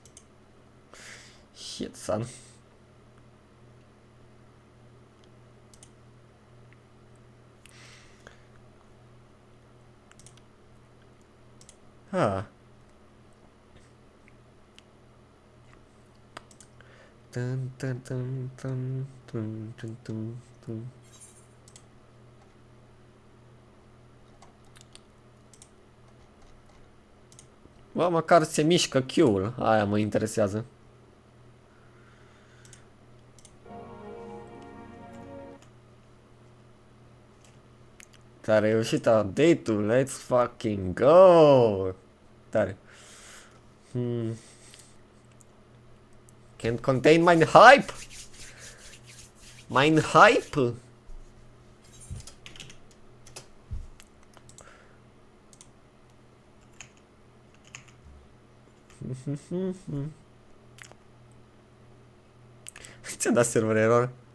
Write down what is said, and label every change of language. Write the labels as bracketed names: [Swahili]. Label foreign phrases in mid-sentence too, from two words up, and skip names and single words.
[English] Shit, son. Ah. Dun, dun, dun, dun, dun, dun, dun, dun. [Romanian] Bă, măcar se mișcă Q-ul. Aia mă interesează. Tare, reușit update-ul. [English] Let's fucking go! Tare. Can't contain my hype! My hype! [Romanian] Ce-a dat server error?